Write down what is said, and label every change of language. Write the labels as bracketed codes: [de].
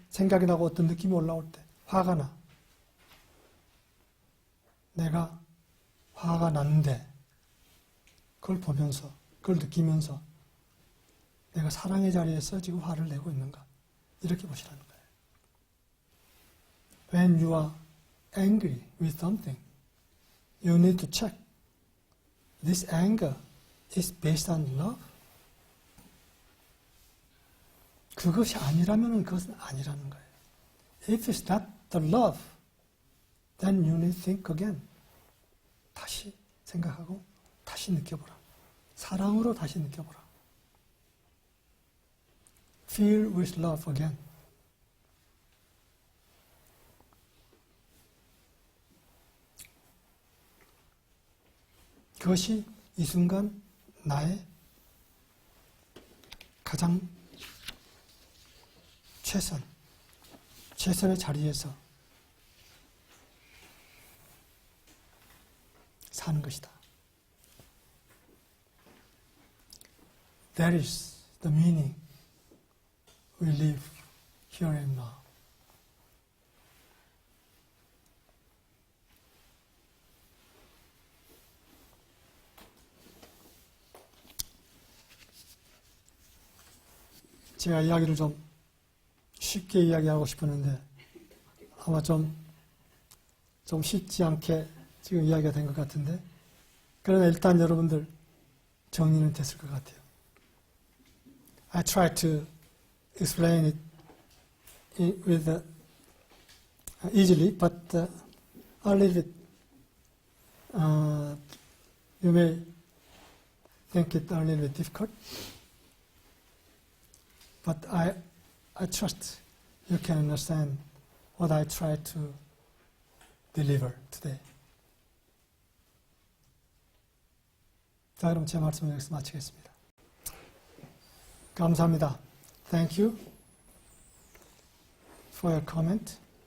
[ko] 생각이 나고 어떤 느낌이 올라올 때, 화가 나. 내가 화가 났는데 그걸 보면서, 그걸 느끼면서 내가 사랑의 자리에서 지금 화를 내고 있는가? 이렇게 보시라는 거예요. [en] When you are angry with something, you need to check. This anger is based on love? [ko] 그것이 아니라면 그것은 아니라는 거예요. [en] If it's not the love, then you need to think again. [ko] 다시 생각하고 다시 느껴보라. 사랑으로 다시 느껴보라. [en] Feel with love again. [ko] 그것이 이 순간 나의 가장 최선의 자리에서 사는 것이다. [en] That is the meaning we live here and now. [ko] 제가 이야기를 좀 쉽게 이야기하고 싶었는데 아마 좀 쉽지 않게 지금 이야기가 된 것 같은데, 그러나 일단 여러분들 정리는 됐을 것 같아요. [en] I tried to explain it with easily, but a little bit you may think it a little bit difficult. But I trust you can understand what I try to deliver today. [ko] 자, 그럼 제 말씀을 여기서 마치겠습니다. 감사합니다. [en] Thank you for your comment.